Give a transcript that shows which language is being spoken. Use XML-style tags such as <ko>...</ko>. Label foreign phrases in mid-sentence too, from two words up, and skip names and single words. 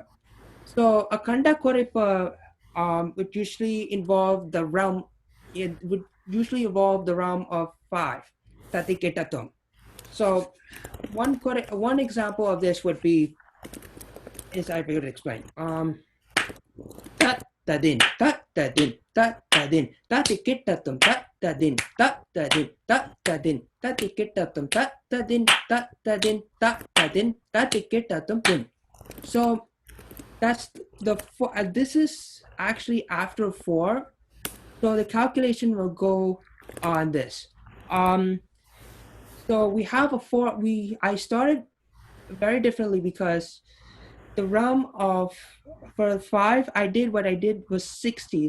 <en>So a Kanda Koraipu would usually involve the realm. It would usually involve the realm of 5, Tatiketatum. So one example of this would be, is I will explain. Tat tadin, tat tadin, tat tadin, tatiketatum, tat tadin, tat tadin, tat tadin, tatiketatum, tat tadin, tat tadin, tat tadin, tatiketatum din. So that's the 4. This is actually after 4. So the calculation will go on this. So we have a 4. I started very differently because the realm of, for 5, I did was 60.</en>